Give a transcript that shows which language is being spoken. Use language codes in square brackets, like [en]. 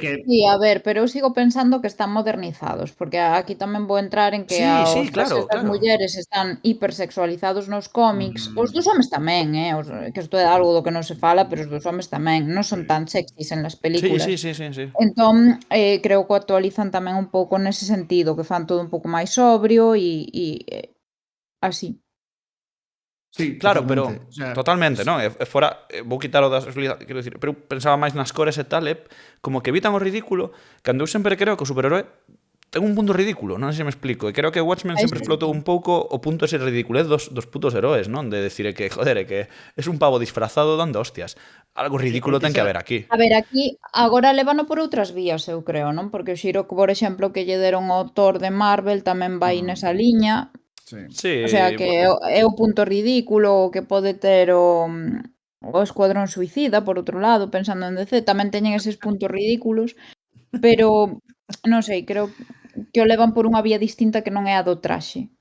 [gl] Sí, a ver, pero eu sigo pensando que están modernizados, porque aquí tamén vou entrar en que as mulleres están hipersexualizados nos cómics, os dos homes tamén, que isto é algo do que non se fala, pero os dos homes tamén, non son tan sexys en las películas. Sí. Entón, creo que actualizan tamén un pouco nese sentido, que fan todo un pouco máis sobrio e así. Sí, claro, pero totalmente, non? E fora, vou quitar o das sexualidade, quero dicir, pero eu pensaba máis nas cores e tal, como que evitan o ridículo, cando eu sempre creo que o superheroe ten un punto ridículo, non sei se me explico, e creo que Watchmen sempre explotou un pouco o punto ese ridiculez dos putos heroes, non? [es] De decir que, joder, que es un pavo disfrazado dando hostias. [gl] Algo ridículo ten que haber aquí. A ver, aquí agora lévano por outras vías, eu creo, non? Porque o xiro, por exemplo, que lle deron ao Thor de Marvel tamén vai nesa liña. Sí, o sea, que é o punto ridículo que pode ter o Escuadrón Suicida, por outro lado, pensando en DC, tamén teñen eses puntos ridículos, pero non sei, creo que o levan por unha vía distinta que non é a do traxe.